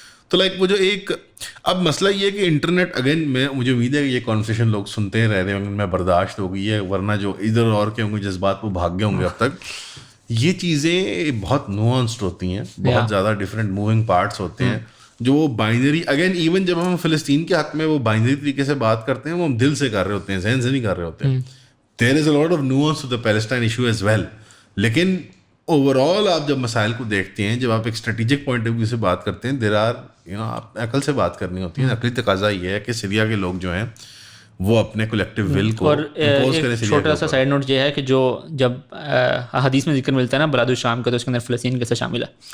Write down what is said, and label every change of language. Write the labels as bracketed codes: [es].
[ur] تو لائک وہ جو ایک اب مسئلہ یہ ہے کہ انٹرنیٹ اگین مجھے امید ہے کہ یہ کانورسیشن لوگ سنتے رہ رہے ہوں گے, میں برداشت ہو گئی ہے, ورنہ جو ادھر اور کے ہوں گے جذبات وہ بھاگ گئے ہوں گے اب تک. یہ چیزیں بہت نوانسڈ ہوتی ہیں, بہت زیادہ ڈفرینٹ موونگ پارٹس ہوتے ہیں, جو وہ بائنری اگین ایون جب ہم فلسطین کے حق میں وہ بائنری طریقے سے بات کرتے ہیں, وہ ہم دل سے کر رہے ہوتے ہیں, ذہن سے نہیں کر رہے ہوتے ہیں. [en] There is a lot of nuance to the Palestine issue as well. [ur] لیکن اوور آل آپ جب مسائل کو دیکھتے ہیں, جب آپ ایک اسٹریٹجک پوائنٹ آف ویو سے بات کرتے ہیں, دیر آر آپ عقل سے بات کرنی ہوتی ہے. عقلی تقاضا یہ ہے کہ سیریا کے لوگ جو ہیں وہ اپنے کولیکٹیو ول کو امپوز کریں. چھوٹا سا سائڈ نوٹ یہ ہے کہ جو جب حدیث میں ذکر ملتا ہے نا بلاد الشام کا, تو اس کے اندر فلسطین کیسے شامل ہے؟